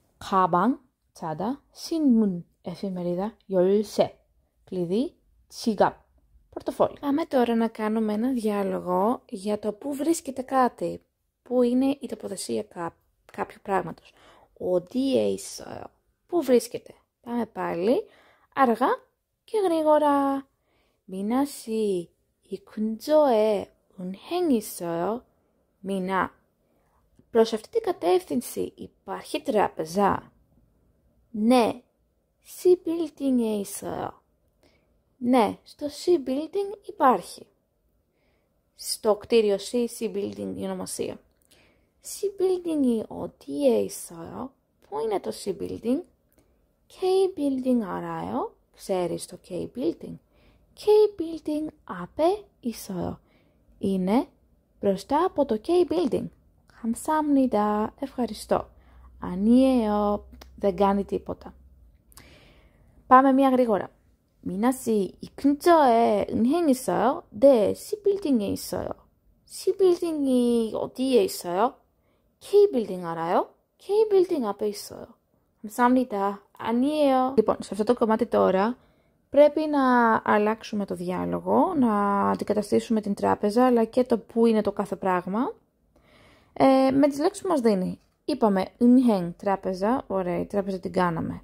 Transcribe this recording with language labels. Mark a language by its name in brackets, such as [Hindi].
[Korean] 가방, τσάντα, 신문, εφημερίδα, 열쇠, κλειδί, 지갑, πορτοφόλι. [Greek] Πάμε τώρα να κάνουμε ένα διάλογο για το πού βρίσκεται κάτι, πού είναι η τοποθεσία κάποιου πράγματος. [Korean] 어디에 있어요? [Greek] πού βρίσκεται? Πάμε πάλι, αργά και γρήγορα. [Korean] 미나 씨, 이 근처에 은행 있어요? [Greek] 미나, προς αυτή την κατεύθυνση υπάρχει τράπεζα? Ναι, [Korean] C-Building에 있어요. [Greek] Ναι, στο C-Building υπάρχει. Στο κτίριο C-Building η ονομασία. [Korean] C-Building이 어디에 있어요? [Greek] πού είναι το C-Building? [Korean] K-Building 알아요? [Greek] ξέρεις το K-Building? [Korean] K-Building 앞에 있어요. [Greek] είναι μπροστά από το K-Building. [Korean] 감사합니다. [Greek] Ευχαριστώ. [Korean] 아니에요. [Greek] Δεν κάνει τίποτα. πάμε μία γρήγορα. [Korean] 미나 씨, 이 근처에 은행 있어요? 네, C빌딩에 있어요. C빌딩이 어디에 있어요? K-Building 알아요? K-Building 앞에 있어요. 감사합니다. 아니에요. [Greek] Λοιπόν, σε αυτό το κομμάτι τώρα πρέπει να αλλάξουμε το διάλογο, να αντικαταστήσουμε την τράπεζα, αλλά και το που είναι το κάθε πράγμα, με τις λέξεις που μας δίνει. Είπαμε, 은행, τράπεζα, ωραία, η τράπεζα την κάναμε.